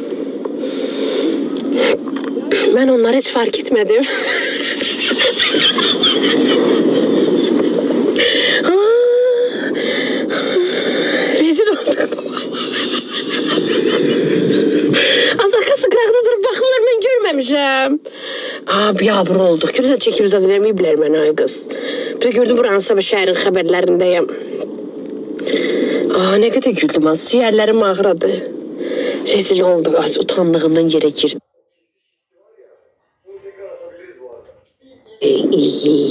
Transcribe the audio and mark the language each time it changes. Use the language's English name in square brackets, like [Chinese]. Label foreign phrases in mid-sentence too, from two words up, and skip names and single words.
[Turkish] Ben onları hiç fark etmedim. Rezil olduk. Az arkası kırakta durup bakımlar ben görmemişim. [Azerbaijani] Biabır olduq. Görürsən çəkib zaten deməyiblər mənə ay qız. Bir də gördüm buranın sabah şəhərin xəbərlərindəyəm. Aa, nə qədər güldüm az. Ciğərlərim ağrıdı. Rezil olduq az. Utandığımdan yerə girdim. [Turkish] İyi.